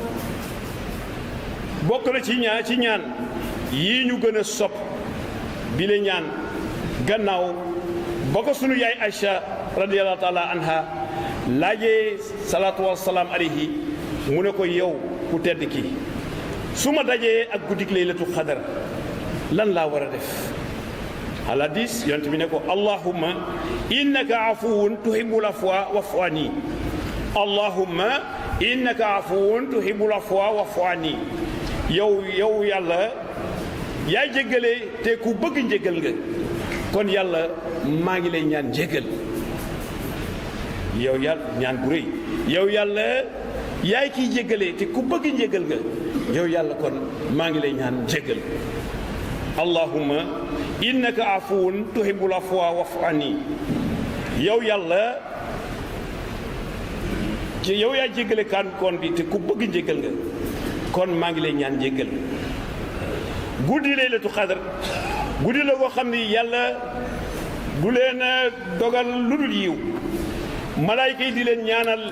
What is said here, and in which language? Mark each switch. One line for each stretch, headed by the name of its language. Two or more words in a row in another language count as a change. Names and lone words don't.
Wolof: yii ñu gën a sopp bi la ñaan gannaaw ba ko sunu yaay Aïcha
Arabic: رضي الله تعالى عنها
Wolof: laajee salaatu
Arabic: والسلام عليه
Wolof: mu ne ko yow ku tedd ki su ma dajee ak guddik Laylatul Qadr lan laa war a def al hadis yonent bi ne ko
Arabic: اللهم إنك عفو تحب العفو فاعف عني اللهم إنك عفو تحب العفو فاعف عني
Wolof: yow yàlla yaay jéggale te ku bëgg njéggal nga kon yàlla maa ngi lay ñaan njéggal yow yàlla ñaan bu rëy yow yàlla yaay kiy jéggale te ku bëgg njéggal nga yow yàlla kon maa ngi lay ñaan njéggal
Arabic: اللهم إنك عفو تحب العفو فاعف عني
Wolof: yow yàlla ci yow yaay jéggale kon bi te ku bëgg njéggal nga kon maa ngi lay ñaan njéggal guddi Laylatul Qadr guddi la koo xam ni yàlla du leen dogal lu dul yiw malaayka yi di leen ñaanal